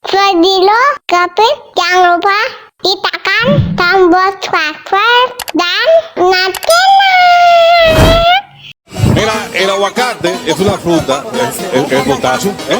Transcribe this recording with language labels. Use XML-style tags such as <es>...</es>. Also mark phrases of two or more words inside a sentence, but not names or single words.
<id>dulu, Gavin. Jangan lupa ditekan tombol subscribe dan nyalakan.</id> <es>Mira, el aguacate es una fruta, el potasio, ¿eh?</es>